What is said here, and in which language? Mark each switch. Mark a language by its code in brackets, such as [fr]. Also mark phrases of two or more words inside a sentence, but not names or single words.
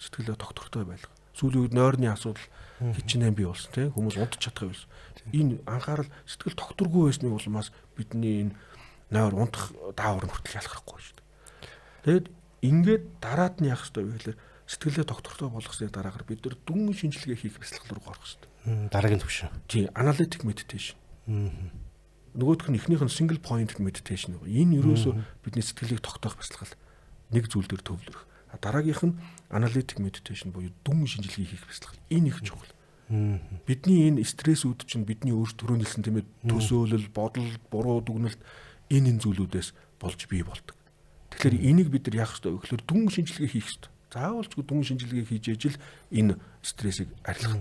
[mn] Сэтгэлээ тогтвортой байлгах. Сүүлийн үед нойрны асуудал хичнээн бий болсон тийм хүмүүс унтж чадах байсан. Энэ анхаарал сэтгэл тогтворгүй байсны улмаас бидний энэ нойр унтах даавар хүртэл ялгархгүй шүү дээ. Тэгэд ингээд дараад нь яах ёстой вэ гэхээр сэтгэлээ тогтвортой болгосны дараагаар бид нар дүн шинжилгээ хийх бясалгал руу орох ёстой. Дараагийн төвшин. Тийм, [en] analytic meditation. [mn] Нөгөөх нь эхнийх нь [en] single point meditation [mn] байгаа. Энэ ерөөсөө бидний сэтгэлийг тогтоох бясалгал. Нэг зүйл дээр төвлөрөх. Дараагийнх нь [en] analytic meditation [mn] буюу дүн шинжилгээ хийх бясалгал. Энэ их чухал. Бидний энэ стрессүүд чинь бидний өөр төрөө нэлсэн тийм ээ төсөөлөл, бодол, буруу дүгнэлт энэ зүйлүүдээс болж бий болдог. Тэгэхээр энийг бид нар яах ёстой вэ гэхээр дүн шинжилгээ хийх ёстой. Заавалчгүй дүн шинжилгээ хийж ижил энэ стрессийг арилгах.